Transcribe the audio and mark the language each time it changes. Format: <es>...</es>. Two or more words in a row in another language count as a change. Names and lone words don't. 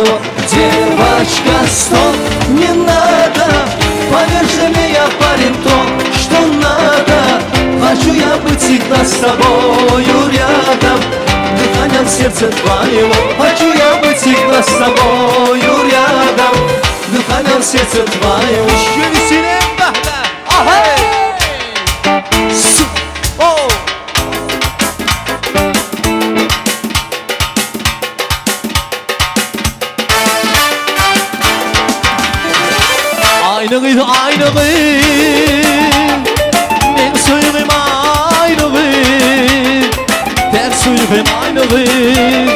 <ru>Девочка, стоп, не надо, поверь же мне, я парень то, что надо. Хочу я быть всегда с тобою рядом, дыханием сердца твоего. Хочу я быть всегда с тобою рядом, дыханием сердца твоего. Еще веселее, да-да, ага!</ru> <tr>Aynı kız, aynı kız, ben söyleyeyim aynı kız, ben söyleyeyim aynı kız.</tr>